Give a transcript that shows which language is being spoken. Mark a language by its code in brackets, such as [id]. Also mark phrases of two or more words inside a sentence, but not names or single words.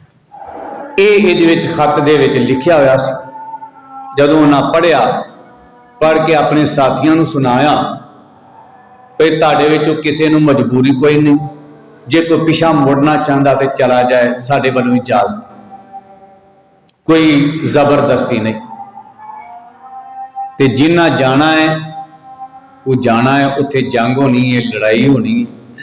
[pa] یہ خط دے وچ لکھیا ہوا سی، جدوں انہاں پڑھیا پڑھ کے اپنے ساتھیوں کو سنایا بھائی تہاڈے وچوں کسی نوں مجبوری کوئی نہیں، جے کوئی پچھا مڑنا چاہتا تو چلا جائے، ساڈے ولوں اجازت، کوئی زبردستی نہیں. تے جنا جانا ہے وہ جانا ہے، اتھے جنگ ہونی ہے، لڑائی ہونی ہے.